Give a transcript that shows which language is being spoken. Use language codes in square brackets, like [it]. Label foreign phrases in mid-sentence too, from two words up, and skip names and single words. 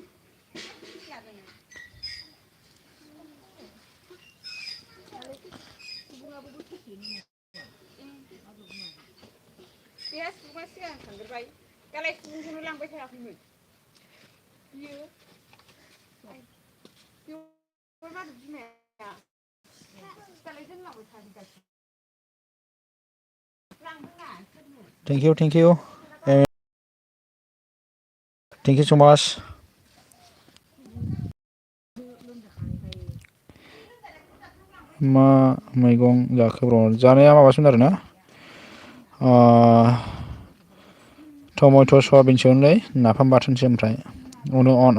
[brx] सुबुङाबो बोसोरसेनि माधब बिमा बेहा सुबुङा सिगां थांग्रोबाय दालाय सुबुंखौनो लांबाय थायाखैमोन बियो माधब बिमाया दालाय दोनलांबाय थादों [en] thank you Thank you so much. [brx] मा मैगं जाखो ब्र जानाया माबासोमोन आरोना टमेट' सयाबिनसोमोनलै नाफाम बाथोनसो ओमफ्राय अन